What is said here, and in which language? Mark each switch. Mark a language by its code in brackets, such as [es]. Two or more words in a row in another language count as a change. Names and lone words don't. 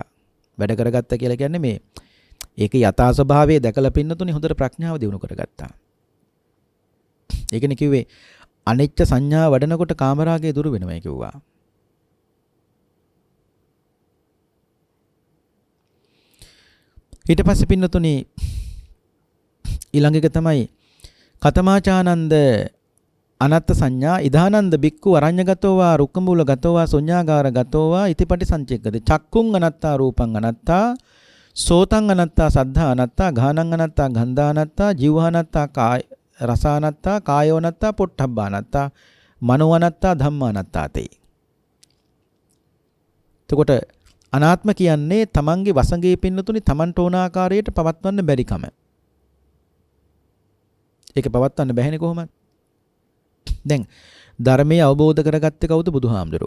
[si] වැඩ කරගත්තා කියලා කියන්නේ මේ ඒක යථා ස්වභාවය දැකලා පින්නතුනේ හොඳට ප්‍රඥාව දිනු කරගත්තා. ඒකනේ කිව්වේ අනිච්ච සංඥා වඩනකොට කාමරාගය දුරු වෙනවයි කිව්වා. ඊට පස්සේ පින්නතුනි ඊළඟ එක තමයි [pi] කතමාචානන්ද අනත්ත් සංඥා ඉදානන්ද බික්කු අරඤ්‍යගතෝ වා රුක්කමූලගතෝ වා ශුඤ්ඤාගාරගතෝ වා ඉතිපටි සංචෙක්කති චක්කුං අනත්තා රූපං අනත්තා සෝතං අනත්තා සද්ධා අනත්තා ගානං අනත්තා ගන්ධා අනත්තා ජීවහනත්තා කාය රසානත්තා කායෝනත්තා පොට්ටබ්බානත්තා මනෝනත්තා ධම්මානත්තාතේ. [si] එතකොට අනාත්ම කියන්නේ තමන්ගේ වසඟේ පින්නතුනි තමන්ට ඕන ආකාරයට පවත්වන්න බැරි කම. ඒක පවත්වන්න බැහැනේ කොහොමද? දැන් ධර්මයේ අවබෝධ කරගත්තේ කවුද? බුදුහාමුදුරුවෝ.